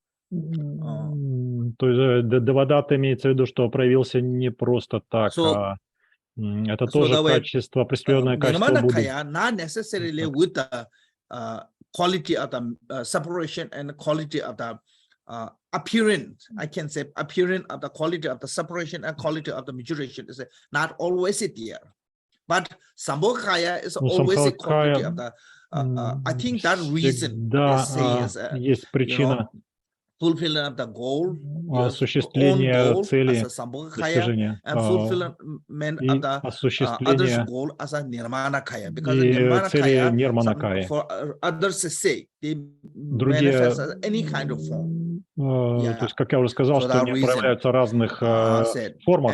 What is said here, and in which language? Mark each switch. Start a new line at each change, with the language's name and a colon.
Russian: То есть Девадата имеется в виду, что проявился не просто так, это тоже качество, определенное качество Будды.
English: Not necessarily with the quality of the separation and quality of the appearance. I can say appearance of the quality of the separation and quality of the maturation is not always there. But Sambhogakaya is always a quality of the. I think that reason
Russian: есть причина
English: fulfilling of the goal,
Russian: осуществление цели, достижения,
English: and fulfillment of the others' goal as a nirmanakaya, because nirmanakaya for others' sake, they manifest as any kind of form.
Russian: То есть, как я уже сказал, что они проявляются в разных формах.